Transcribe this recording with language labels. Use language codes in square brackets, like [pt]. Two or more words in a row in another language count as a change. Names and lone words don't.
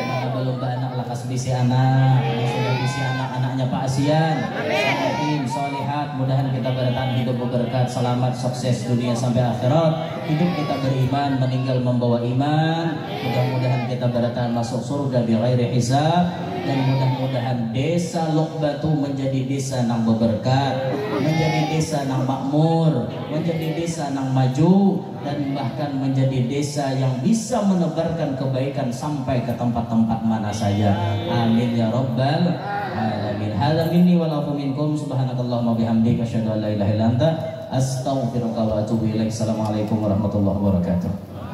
[bjn] mana belum beranak lakas bisi anak, yang sudah bisi anak anaknya Pak Asian, salihin, solihat, mudahan kita bertahan hidup berberkat, selamat, sukses dunia sampai akhirat, hidup kita beriman, meninggal membawa iman, mudah-mudahan kita bertahan masuk surga [ar] بغير حساب, [bjn] dan mudah-mudahan desa Lok Batu menjadi desa nang berberkat, menjadi desa nang makmur, menjadi desa nang maju, [id] dan bahkan menjadi desa yang bisa menebarkan kebaikan sampai ke tempat-tempat mana saja. [ar] آمين يا رب العالمين. هذا مني والعفو منكم، سبحانك اللهم وبحمدك أشهد أن لا إله إلا أنت أستغفرك وأتوب إليك. السلام عليكم ورحمة الله وبركاته.